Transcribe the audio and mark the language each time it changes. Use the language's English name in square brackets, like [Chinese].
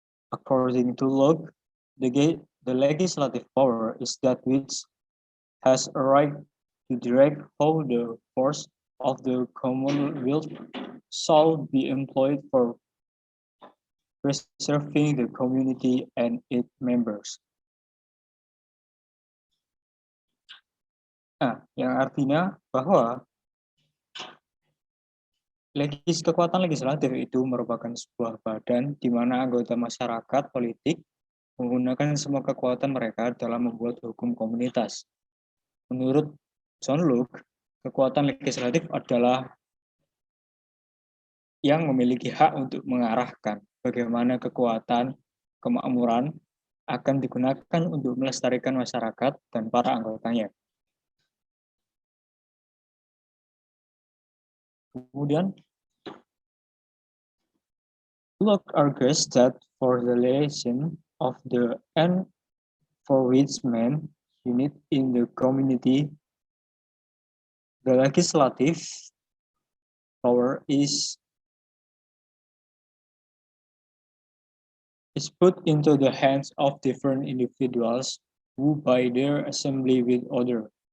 [English] According to Locke, the legislative power is that which has a right to direct how the force of the commonwealth shall be employed for preserving the community and its members. [Indonesian] Nah, yang artinya bahwa kekuatan legislatif itu merupakan sebuah badan di mana anggota masyarakat politik menggunakan semua kekuatan mereka dalam membuat hukum komunitas. Menurut John Locke, kekuatan legislatif adalah yang memiliki hak untuk mengarahkan bagaimana kekuatan kemakmuran akan digunakan untuk melestarikan masyarakat dan para anggotanya. [English] Kemudian, Locke argues that for the realization of the end for which men unite in the community, the legislative power is put into the hands of different individuals who by their assembly with others.